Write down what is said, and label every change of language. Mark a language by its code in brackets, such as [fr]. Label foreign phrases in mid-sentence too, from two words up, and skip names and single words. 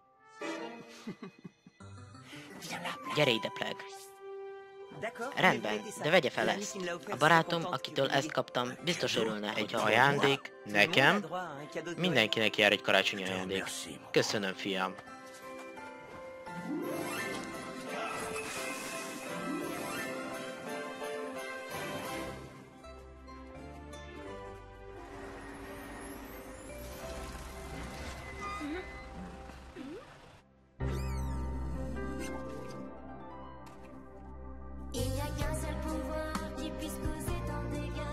[hu] Gyere ide, Plug. Rendben, de vegye fel ezt. A barátom, akitől ezt kaptam, biztos örülne, Egy hogyha ajándék? Nekem? Mindenkinek jár egy karácsonyi ajándék. Köszönöm, fiam. [fr] Il n'y a qu'un seul pouvoir qui puisse causer tant de dégâts.